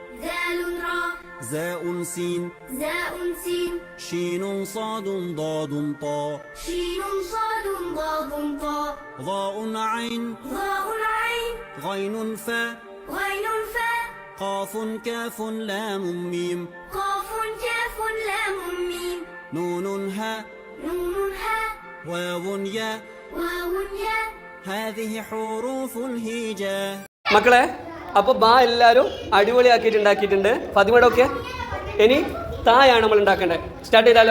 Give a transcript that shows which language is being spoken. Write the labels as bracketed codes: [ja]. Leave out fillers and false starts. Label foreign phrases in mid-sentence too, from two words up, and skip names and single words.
[ar] زاء سين شين صاد ضاد طاء ضاء عين غين فاء قاف كاف لام ميم نون هاء واو ياء هذه حروف الهجاء. [ml] മക്കളെ, അപ്പോൾ ബാ എല്ലാവരും അടിപൊളിയാക്കിയിട്ട് ഉണ്ടാക്കിയിട്ടുണ്ട്. ഫാത്തിമയുടെ ഓക്കെ. ഇനി തായാണ് നമ്മൾ ഉണ്ടാക്കേണ്ടത്. സ്റ്റാർട്ട് ചെയ്താലോ?